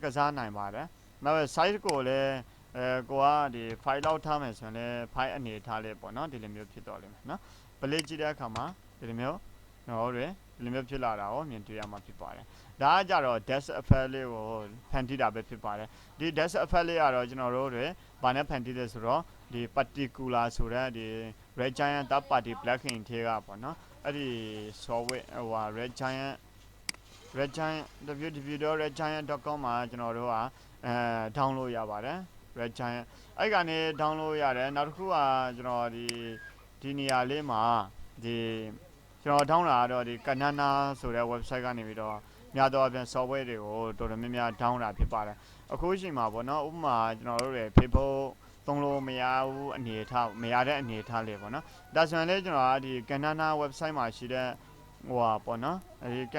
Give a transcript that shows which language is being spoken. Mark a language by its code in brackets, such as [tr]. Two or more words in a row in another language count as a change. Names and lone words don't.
[my] စားနိုင်ပါတယ်နောက် size ကိုလည်းကိုကဒီ file လောက်ထားမယ်ဆိုရင်လည်း file အနေထားလေးပေါ့နော်ဒီလိုမျိုးဖြစ်တော့လိမ့်မယ်နော် play ကြည့်တဲ့အခါမှာဒီလိုမျိုးဟုတ်တယ်ဒီလိုမျိုးဖြစ်လာတာကိုမြင်တွေ့ရမှာဖြစ်ပါတယ်ဒါကကြတော့ [en] dash effect [my] လေးကိုဖန်တီးတာပဲဖြစ်ပါတယ်ဒီ [en] dash effect [my] လေးကတော့ကျွန်တော်တို့တွေဘာနဲ့ဖန်တီးလဲဆိုတော့ဒီ particular ဆိုတဲ့ဒီ red giant [en] third party plugin [my] ထဲကပေါ့နော်အဲ့ဒီ software red giant www.redgiant.com မှာကျွန်တော်တို့ကdownload ရပါတယ် red giant အဲ့ကနေ download ရတယ်နောက်တစ်ခုကကျွန်တော်ဒီနေရာလေးမှာဒီကျွန်တော်download တာတော့ဒီ Canana ဆိုတဲ့ website ကနေပြီးတော့များသောအားဖြင့် software တွေကိုတော်တော်များများ download တာဖြစ်ပါတယ်အခုချိန်မှာပေါ့နော်ဥပမာကျွန်တော်တို့တွေ Facebook သုံးလို့မရဘူးအနေထားမရတဲ့အနေထားလေးပေါ့နော်ဒါဆိုရင်လည်းကျွန်တော်ကဒီ Canana website မှာရှိတဲ့ပေါ့နော်ဒီ